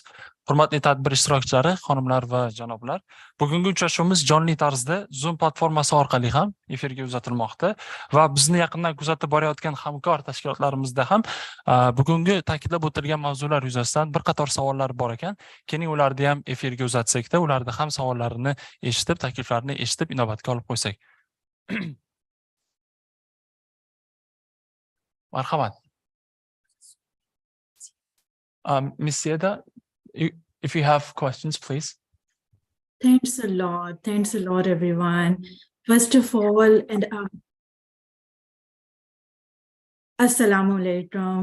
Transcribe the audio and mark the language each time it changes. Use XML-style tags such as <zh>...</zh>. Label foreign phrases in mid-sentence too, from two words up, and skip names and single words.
<uz>Hurmatli tadbir ishtirokchilari, xonimlar va janoblar, bugungi uchrashuvimiz jonli tarzda Zoom platformasi orqali ham efirga uzatilmoqda va bizni yaqindan kuzatib borayotgan hamkor tashkilotlarimizda ham bugungi ta'kidlab o'tilgan mavzular yuzasidan bir qator savollar bor ekan. Keling, ularni ham efirga uzatsak-da, ularni ham savollarini eshitib, takliflarini eshitib inobatga olib qo'ysak. Marhamat.</uz> <en>Miss Seda, if you have questions, please. Thanks a lot, everyone. First of all, and</en> <ar>Assalamu alaikum.</ar>